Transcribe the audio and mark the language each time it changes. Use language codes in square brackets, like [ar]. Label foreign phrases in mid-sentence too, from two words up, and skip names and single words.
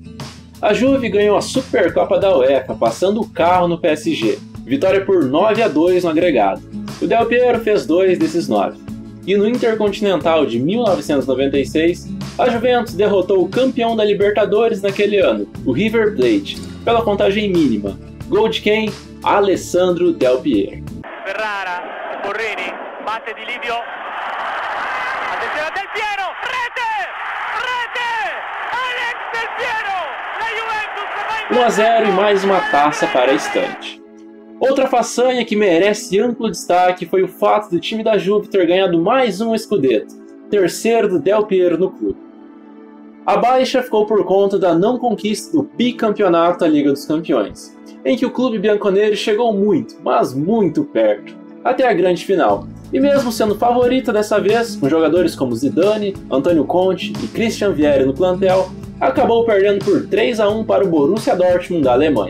[pt] A Juve ganhou a Supercopa da UEFA, passando o carro no PSG, vitória por 9-2 no agregado. O Del Piero fez 2 desses 9. E no Intercontinental de 1996, a Juventus derrotou o campeão da Libertadores naquele ano, o River Plate, pela contagem mínima. Gol de quem? Alessandro Del Piero. [it] Ferrara, Borrini, bate di Livio. Attenzione a Del Piero, rete! Rete! Alex Del Piero! [pt] La Juventus vai 1-0 e mais uma taça para a estante. Outra façanha que merece amplo destaque foi o fato do time da Juve ter ganhado mais um Scudetto, terceiro do Del Piero no clube. A baixa ficou por conta da não conquista do bicampeonato da Liga dos Campeões, em que o clube bianconero chegou muito, mas muito perto, até a grande final, e mesmo sendo favorita dessa vez, com jogadores como Zidane, Antônio Conte e Christian Vieri no plantel, acabou perdendo por 3-1 para o Borussia Dortmund da Alemanha.